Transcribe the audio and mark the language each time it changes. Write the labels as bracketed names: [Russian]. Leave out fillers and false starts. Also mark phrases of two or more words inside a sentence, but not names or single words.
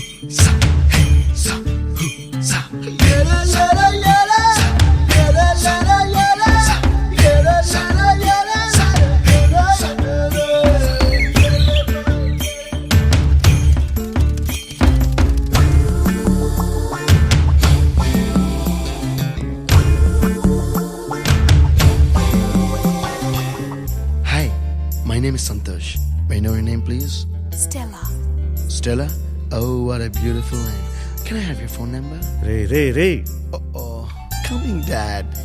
[English] sa, hey, sa, hu, sa. Yera, yera, yera. Yera, yera, yera. Yera, yera, yera. Yera, Hi, my name is Santosh. May I know your name, please? Stella. Stella? Oh, what a beautiful name. Can I have your phone number? రే Oh, coming, Dad.